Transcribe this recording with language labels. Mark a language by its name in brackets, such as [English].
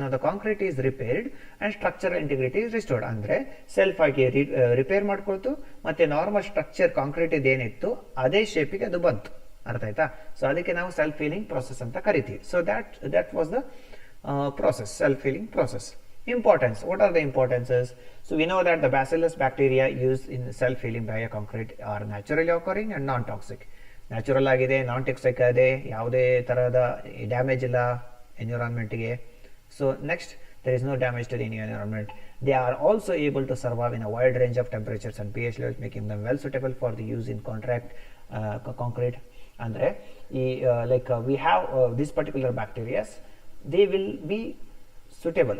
[Kannada] ನಾವು [English] The concrete is repaired and structural integrity is restored. [Kannada] ಅಂದ್ರೆ self ಆಗಿ repair ಮಾಡ್ಕೊಳ್ತು, ಮತ್ತೆ ನಾರ್ಮಲ್ ಸ್ಟ್ರಕ್ಚರ್ ಕಾಂಕ್ರೀಟ್ ಇದೇನಿತ್ತು ಅದೇ ಶೇಪಿಗೆ ಅದು ಬಂತು. ಅರ್ಥ ಆಯ್ತಾ? ಸೊ ಅದಕ್ಕೆ ನಾವು ಸೆಲ್ಫ್ ಹೀಲಿಂಗ್ ಪ್ರೊಸೆಸ್ ಅಂತ ಕರಿತೀವಿ. So [English] That was the process, self-healing process. Importance. What are the importances? So we know that the bacillus bacteria used in self-healing bioconcrete are naturally occurring and non-toxic. [Kannada] Natural ಆಗಿದೆ, non toxic ಇದೆ, ಯಾವುದೇ ತರಹದ damage ಇಲ್ಲ ಎನ್ವಿರಾನ್ಮೆಂಟ್ಗೆ. [English] So next, there is no damage to the environment. They are also able to survive in a wide range of temperatures and pH levels, making them well suitable for the use in concrete. Andre we have this particular bacteria, they will be suitable.